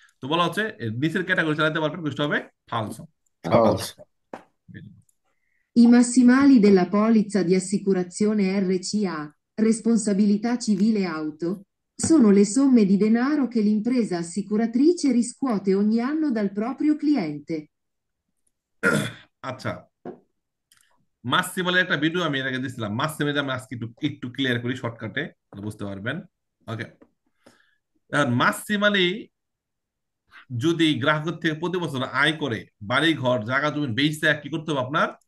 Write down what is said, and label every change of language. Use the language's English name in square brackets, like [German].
[Bangla] তো বলা হচ্ছে এর নিচের ক্যাটাগরি চালাতে পারবেন, বুঝতে হবে ফালসো। [English] False. [Italian] I massimali della polizza di assicurazione RCA, responsabilità civile auto, sono le somme di denaro che l'impresa assicuratrice riscuote ogni anno dal proprio cliente. [Bangla] আচ্ছা, মাসিমালের একটা ভিডিও আমি এর আগে দিছিলাম, মাসিমালে আমি আজকে একটু একটু ক্লিয়ার করি শর্টকাটে, বুঝতে পারবেন। ওকে, এখন মাসিমালি যদি গ্রাহকের থেকে প্রতি বছর আয় করে, বাড়ি ঘর জায়গা জমি বেচতে, কি করতে হবে আপনার?